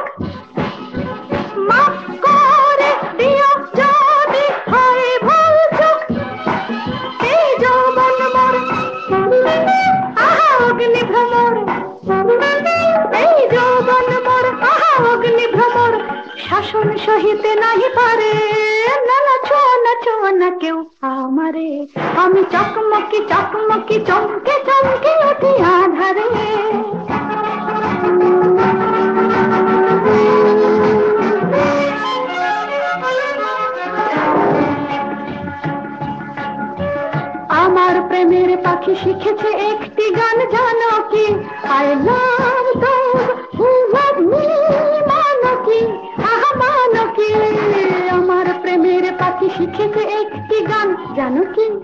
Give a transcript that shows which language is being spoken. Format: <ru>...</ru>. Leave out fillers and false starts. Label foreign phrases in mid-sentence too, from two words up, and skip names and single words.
<bn>মাফ করে দিও যদি হয় ভুল চুক এই যৌবন মোর আহা অগ্নি ভ্রমর এই যৌবন মোর আহা অগ্নি ভ্রমর শাসন সহিতে নাহি পারে না ছোঁয়া না কেউ আমারে আমি চকমকি চকমকি চমকে চমকে উঠি আধারে আমার প্রেমের পাখি শিখেছে একটি গান জানো কি</bn> <en>I love those who love me</en> <bn>মানো কি আহা মানো কি আমার প্রেমের পাখি শিখেছে একটি গান জানো কি</bn>